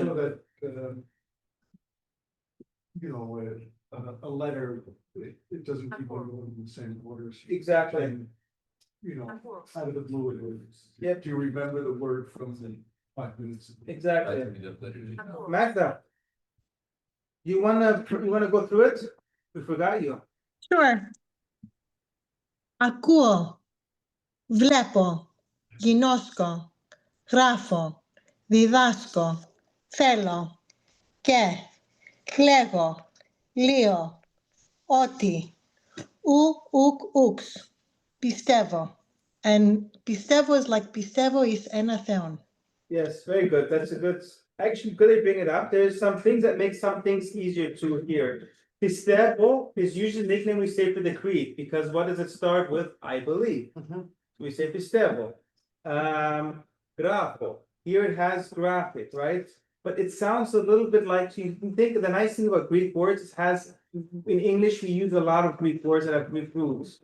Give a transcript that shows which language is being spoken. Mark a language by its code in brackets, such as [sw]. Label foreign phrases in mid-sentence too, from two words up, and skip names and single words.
[en] So that, a letter, it doesn't keep on going in the same orders. Exactly. And, out of the blue, it was. Yep. Do you remember the word from the 5 minutes? Exactly. Magda. You wanna go through it? We forgot you. Sure. [el] Ακούω, βλέπω, γινώσκω, γράφω, διδάσκω, θέλω και λέγω, λύω, ότι, ουξ, πιστεύω. [en] And πιστεύω is like πιστεύω is [el] ένα θεόν. [en] Yes, very good. That's a good, actually, good they bring it up. There's some things that make some things easier to hear. Pistebo is usually the nickname we say for the creed, because what does it start with? I believe. We say pistebo. Grapho. Here it has graphic, right? But it sounds a little bit like, you can think of the nice thing about Greek words, it has, in English, we use a lot of Greek words that have Greek roots.